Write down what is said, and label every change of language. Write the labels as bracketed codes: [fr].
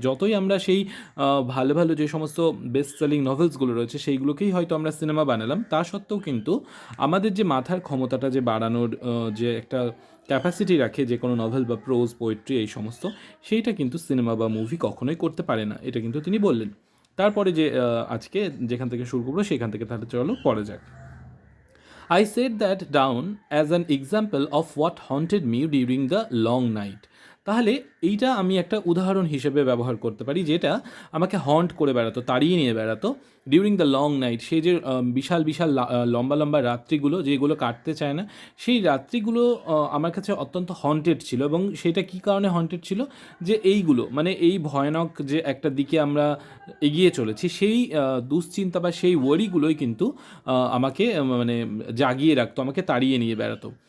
[bn] যতই আমরা সেই ভালো ভালো যে সমস্ত বেস্ট সেলিং নভেলসগুলো রয়েছে সেইগুলোকেই হয়তো আমরা সিনেমা বানালাম, তা সত্ত্বেও কিন্তু আমাদের যে মাথার ক্ষমতাটা যে বাড়ানোর যে একটা ক্যাপাসিটি রাখে যে কোনো নভেল বা প্রোজ পোয়েট্রি এই সমস্ত, সেইটা কিন্তু সিনেমা বা মুভি কখনোই করতে পারে না। এটা কিন্তু তিনি বললেন। তারপরে যে আজকে যেখান থেকে শুরু করবো সেখান থেকে তাহলে চলো পরে যাক। [en] I set that down as an example of what haunted me during the long night. [bn] তাহলে এইটা আমি একটা উদাহরণ হিসেবে ব্যবহার করতে পারি, যেটা আমাকে হন্ট করে বেড়াতো, তাড়িয়ে নিয়ে বেড়াতো [en] During the long night. [bn] সেই যে বিশাল বিশাল লম্বা লম্বা রাত্রিগুলো যেগুলো কাটতে চায় না, সেই রাত্রিগুলো আমার কাছে অত্যন্ত হন্টেড ছিল। এবং সেটা কী কারণে হন্টেড ছিল, যে এইগুলো মানে এই ভয়ানক যে একটা দিকে আমরা এগিয়ে চলেছি, সেই দুশ্চিন্তা বা সেই ওয়ারিগুলোই কিন্তু আমাকে মানে জাগিয়ে রাখতো, আমাকে তাড়িয়ে নিয়ে বেড়াতো।